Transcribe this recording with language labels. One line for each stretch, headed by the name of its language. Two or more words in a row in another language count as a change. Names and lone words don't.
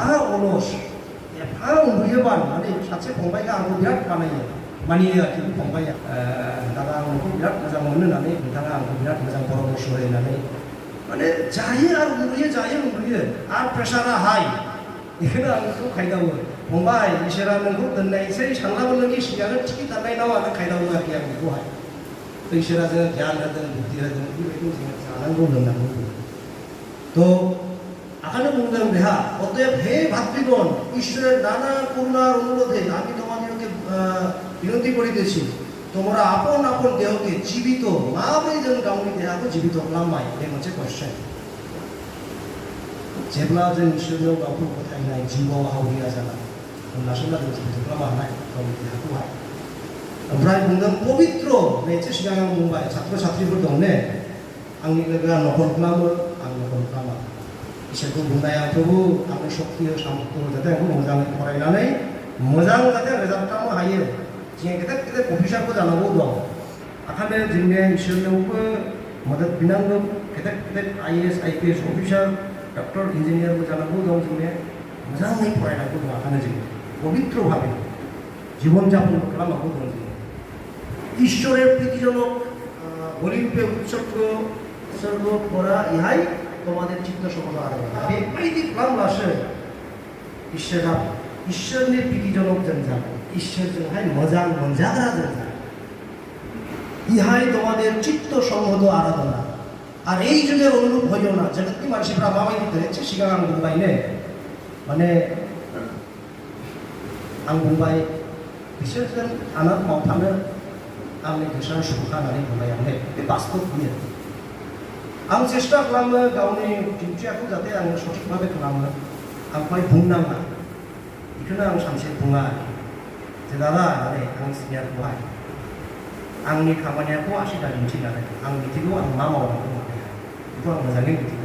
Bodo: अलस, एफा उन्दुयोबा माने सासे फंबायआ आंखौ बिराद मानियो आरोखि फंबायआ, दादा आं नोंखौ बिराद मोजां मोनो होननानै, नोंथाङा आंखौ बिराद मोजां परामर्श होयो होननानै, माने जायो आरो उन्दुयो आरो प्रेसारा हाई, बेखौनो आं नोंखौ खायदावो, फंबाय इसोरा नोंखौ दोननायसै सानलाबो नोंनि सिगांनो टिकेट दाननायनाव आरो खायदावो आरोखि आं बेखौहाय। तो ईश्वरा जो ज्ञान होदों, बुद्धि होदों, बेबायदिनो जोङो जानांगौ लोंनांगौ। तो आखानो बुंदों बेहा, अतएव हे भातृगण,
Bangla: ঈশ্বরের নানা করুণার অনুরোধে আমি তোমাদেরকে বিনতি করিতেছি, তোমরা আপন আপন দেহকে জীবিত,
Bodo: माबोरै जों गावनि देहाखौ जीवित खालामबाय, बे मोनसे कुइसन। जेब्ला जों इसोरनाव गावखौ फोथायनाय जिउआव हावरिया जानाय, होमब्लासो जों जीवित खालामनो हानाय गावनि देहाखौहाय। ओमफ्राय बुंदों पवित्र, एसे सिगां आं बुंबाय छात्र छात्रीफोर दं ने, आंनि लोगोआ नखर खालामो, आं नखर खालामा। इसोरखौ बुंनाय आं प्रभु आंनो शक्ति हो, सामर्थ्य हो, जाहाथे आंखौ मोजाङै फरायनानै मोजां जाहाथे रिजाल्ट खालामनो हायो। जों गेदेर गेदेर अफिसारबो जानांगौ दं, ओंखायनो जोंनि इसोरनावबो मदद बिनांगौ। गेदेर गेदेर IAS IPS अफिसार, डक्टर, इन्जिनियारबो जानांगौ दं, जोंनि मोजाङै फरायनांगौ दं। ओंखायनो जों पवित्रभावे
Bangla: জীবন যাপন
Bodo: খালামাগौ दं।
Bangla: ঈশ্বরের প্রীতিজনক বলিরূপে উৎসর্গ করা ইহাই তোমাদের চিত্ত সম্পন্ন আরাধনা।
Bodo: बेबायदि खालामब्लासो ঈশ্বরनि প্রীতিজনক जों जागोन, ঈশ্বরजोंहाय मोजां मोनजाग्रा जों जागोन।
Bangla: ইহাই তোমাদের চিত্ত সম্মত আরাধনা। আর এই যুগের অনুরূপ হইও না,
Bodo: জগতनि मानसिफ्रा माबायदि धोरोमसे सिगां आं बुंबाय ने, माने आं बुंबाय बिसोरजों आनाद मावफानो आंनि गोसोआ सुखानानै बुंबाय आं, बे बास्तब बियो। आं चेष्टा खालामो गावनि डिउटिखौ जाहाथे आं सঠিকভাবে खालामो, आंखौहाय बुंनाङा, बेखौनो आं सानसे बुङा जे दादा होननानै आं सिनियरखौहाय, आंनि खामानियाखौ आसिदा दिन्थिनानै आं मिथिगौ आं मा मावनांगौ माने, बेखौ आं मोजाङै मिथिगौ।